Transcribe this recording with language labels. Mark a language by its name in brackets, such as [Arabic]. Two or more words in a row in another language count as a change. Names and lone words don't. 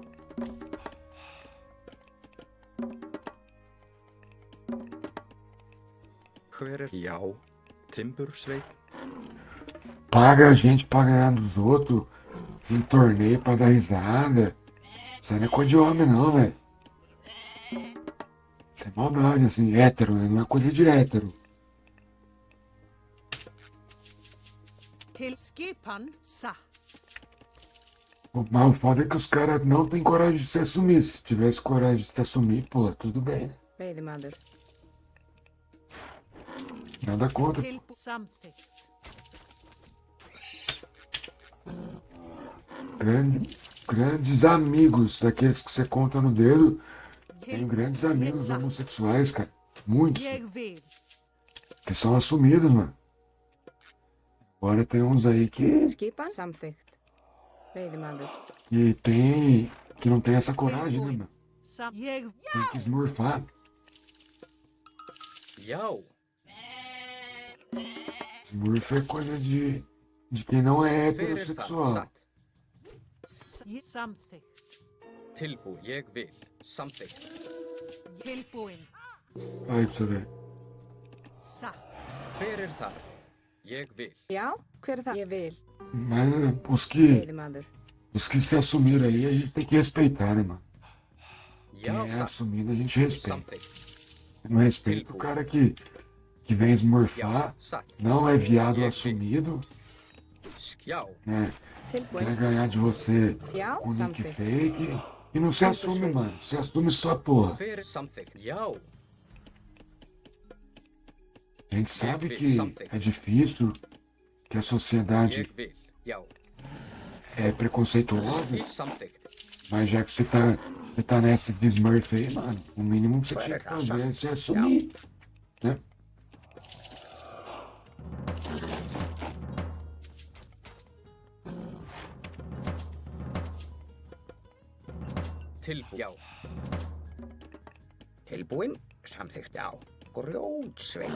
[Icelandic] Hver er? Já. Timbursveit. [Portuguese] Paga a gente pra ganhar dos outros em torneio pra dar risada. Isso aí não é coisa de homem, não, velho. Isso é maldade, assim, hétero, né? Não é coisa de hétero. [Icelandic] Til skipan satt. [Portuguese] Mas o foda é que os caras não têm coragem de se assumir. Se tivesse coragem de se assumir, pô, tudo bem, né? [Icelandic] Veiðimaður. [Portuguese] Nada contra. [Icelandic] Til samþykkt. [Portuguese] Grandes amigos, daqueles que você conta no dedo. Tenho grandes amigos homossexuais, cara. Muitos. [Icelandic] Ég vil. [Portuguese] Que são assumidos, mano. Agora tem uns aí que [Icelandic] Skipan. Samþykkt. Veiðimaður. [Portuguese] que não tem essa coragem, né, mano? [Icelandic] Ég [Portuguese] Tem que esmurfar. [Icelandic] Já. [Portuguese] Smurf é coisa de quem não é [Icelandic] Hver er þar? [Portuguese] heterossexual. [Icelandic] Satt. samþykkt. Tilbúin. Ég vil. Samþykkt. Tilbúin. [Portuguese] Aí pra você ver. [Icelandic] Satt. Hver er þar? Ég vil. Já, hver er það? Ég vil. [Portuguese] Mas [Icelandic] Veiðimaður. [Portuguese] os que se assumiram aí, a gente tem que respeitar, né, mano? [Icelandic] Já. [Portuguese] Quem é [Icelandic] Satt. [Portuguese] assumido, a gente respeita. [Icelandic] Samþykkt. [Portuguese] Não respeita o cara que vem esmurfar, [Icelandic] Já. Satt. [Portuguese] não é viado [Icelandic] Ég vil. [Portuguese] assumido, [Icelandic] Já. [Portuguese] né? [Icelandic] Tilbúin. [Portuguese] Quer ganhar de você [Icelandic] Já, [Portuguese] com nick [Icelandic] samþykkt. [Portuguese] fake e não se assume, mano. Se assume sua porra. [Icelandic] Hver er samþykkt? Já. [Portuguese] A gente sabe que é difícil, que a sociedade [Icelandic] Ég vil. Já. [Portuguese] é preconceituosa, [Icelandic] Samþykkt. [Portuguese] mas já que você tá nessa de Smurf aí, mano, o mínimo que você tinha que fazer é se assumir, né? [Icelandic] Tilbúin. Já. Tilbúin? Samþykkt, já. Grjótsveit.